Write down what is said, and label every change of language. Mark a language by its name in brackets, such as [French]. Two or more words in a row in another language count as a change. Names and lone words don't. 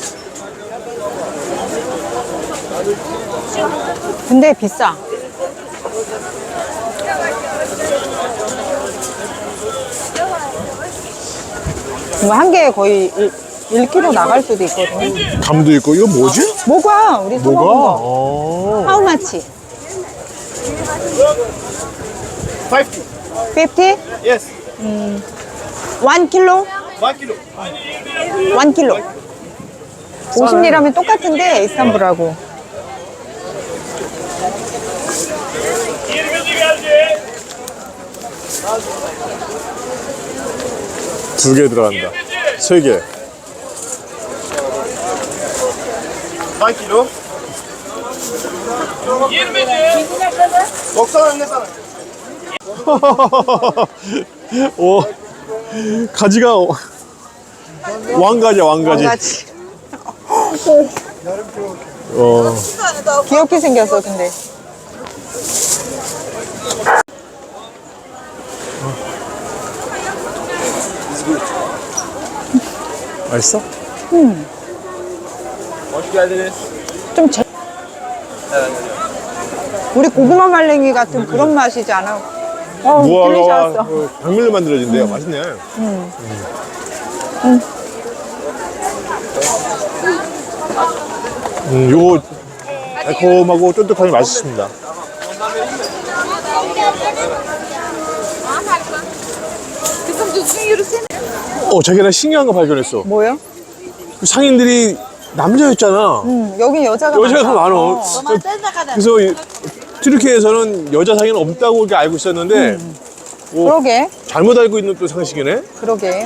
[Korean] 근데 비싸. 이거 한 개에 거의 1kg 나갈 수도 있거든요. 감도 있고, 이거 뭐지? 모가 우리 사 먹은 거. 어. [English] How much? 50. 50? Yes. 1 kg? 1 kilo. 1 kg. [Korean] 50리라면 똑같은데 이스탄불하고. 두 개 들어간다. 세 개. [English] 1 kilo. [Turkish] 90 ne sana? [Korean] 오, 가지가 왕가지야, 왕가지. 같이. 어. 귀엽게 생겼어 근데. 맛있어? [Turkish] Hoş geldiniz. [Korean] 좀 우리 고구마 말랭이 같은 그런 맛이지 않아? 무화과와 딜리셔스. 그 당밀로 만들어진대요. 맛있네. 요거 달콤하고 쫀득하니 맛있습니다. [Turkish] Kızım düzgün yürüsene. [Korean] 자기가 신기한 거 발견했어. 뭐요? 그 상인들이 남자였잖아. 여기 여자가 여자가 많다. 많어. 그래서 튀르키예에서는 여자 상인은 없다고 이렇게 알고 있었는데 그러게, 잘못 알고 있는 또 상식이네. 그러게.